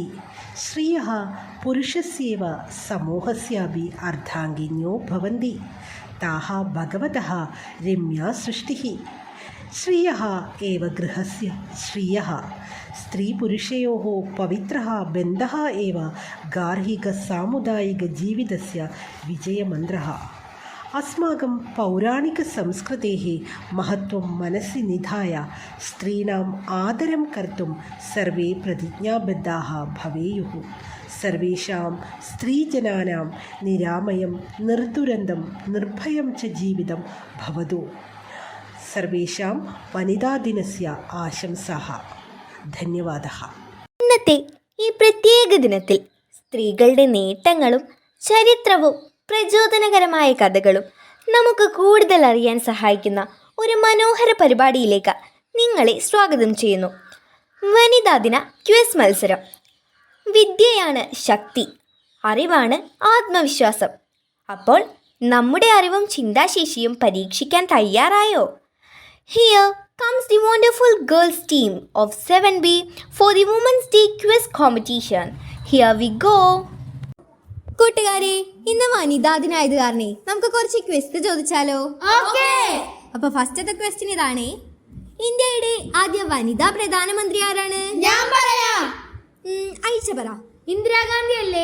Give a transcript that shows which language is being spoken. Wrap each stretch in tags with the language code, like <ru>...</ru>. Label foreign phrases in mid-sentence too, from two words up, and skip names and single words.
<sa>श्रियः पुरुषस्येव समूहस्यापि अर्द्धाङ्गिन्यो भवन्ति. ताः भगवतः रम्या सृष्टिः. श्रियः एव गृहस्य श्रियः. स्त्रीपुरुषयोः पवित्रः बन्धः एव गार्हिकसामुदायिकजीवितस्य विजयमन्त्रः. अस्माकं पौराणिकसंस्कृतेः महत्त्वं मनसि निधाय स्त्रीणाम् आदरं कर्तुं सर्वे प्रतिज्ञाबद्धाः भवेयुः. सर्वेषां स्त्रीजनानां निरामयं निर्दुरन्तं निर्भयं च जीवितं भवतु. सर्वेषां वनितादिनस्य आशंसाः. ധന്യവാദः.</sa> <ml>ഇന്നത്തെ ഈ പ്രത്യേക ദിനത്തിൽ സ്ത്രീകളുടെ നേട്ടങ്ങളും ചരിത്രവും പ്രചോദനകരമായ കഥകളും നമുക്ക് കൂടുതൽ അറിയാൻ സഹായിക്കുന്ന ഒരു മനോഹര പരിപാടിയിലേക്ക് നിങ്ങളെ സ്വാഗതം ചെയ്യുന്നു. വനിതാ ദിന ക്വിസ് മത്സരം. വിദ്യയാണ് ശക്തി, അറിവാണ് ആത്മവിശ്വാസം. അപ്പോൾ നമ്മുടെ അറിവും ചിന്താശേഷിയും പരീക്ഷിക്കാൻ തയ്യാറായോ?</ml> <en>Here comes the wonderful girls team of 7B for the Women's Day Quiz Competition. Here we go.</en> <ml>കൂട്ടുകാരെ, ഇന്ന് വനിതാ ദിനായത് കാരണേ നമുക്ക് കുറച്ച് ക്വസ്റ്റ് ചോദിച്ചാലോ? അപ്പൊ ഫസ്റ്റത്തെ ക്വസ്റ്റ്യൻ ഇതാണ്. ഇന്ത്യയുടെ ആദ്യ വനിതാ പ്രധാനമന്ത്രി ആരാണ്? ഞാൻ പറയാം. അയച്ച പറ. ഇന്ദിരാഗാന്ധി അല്ലേ?</ml>